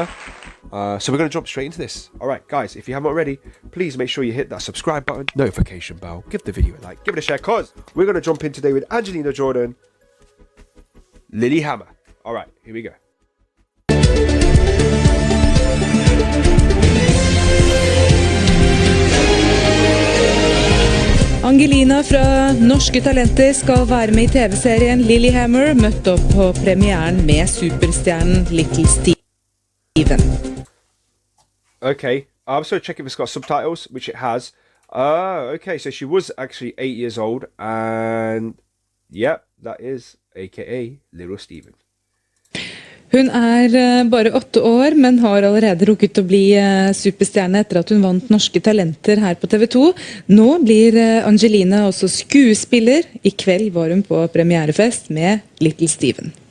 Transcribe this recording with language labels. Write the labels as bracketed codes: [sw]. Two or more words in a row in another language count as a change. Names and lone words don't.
[en] So we're going to jump straight into this. All right, guys, if you haven't already, please make sure you hit that subscribe button, notification bell, give the video a like, give it a share, cause we're going to jump in today with Angelina Jordan, Lilyhammer. All right, here we go. [no] Angelina fra Norske Talenter skal være med i TV-serien Lilyhammer, møtt opp på premieren med superstjernen Little Steven. [en] Okay, I'm just going to check if it's got subtitles, which it has. Okay, so she was actually 8 years old, and yep, that is aka Little Steven. [no] Hun bare 8 år, men har allerede rukket å bli superstjerne etter at hun vant Norske Talenter her på TV 2. Nå blir Angelina også skuespiller. I kveld var hun på premierefest med Little Steven.